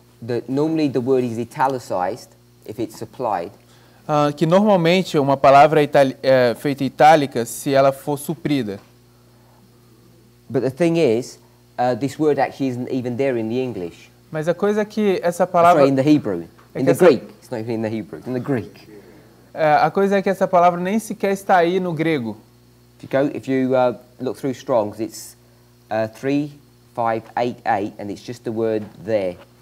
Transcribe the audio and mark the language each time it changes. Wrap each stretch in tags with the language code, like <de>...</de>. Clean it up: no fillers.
<en>That normally the word is italicized if it's supplied,</en> <pt>Que normalmente uma palavra é feita itálica se ela for suprida.</pt> <en>but the thing is, this word actually isn't even there in the English.</en> <pt>Mas a coisa é que essa palavra...</pt> <en>Sorry, in the Hebrew.</en> <pt>É</pt> <en>In</en> <pt>que</pt> <en>the Greek. It's not even in the Hebrew. It's in the Greek.</en> <pt>A coisa é que essa palavra nem sequer está aí no grego.</pt> <en>If you look through Strong's, it's 3588, and it's just the word there.</en>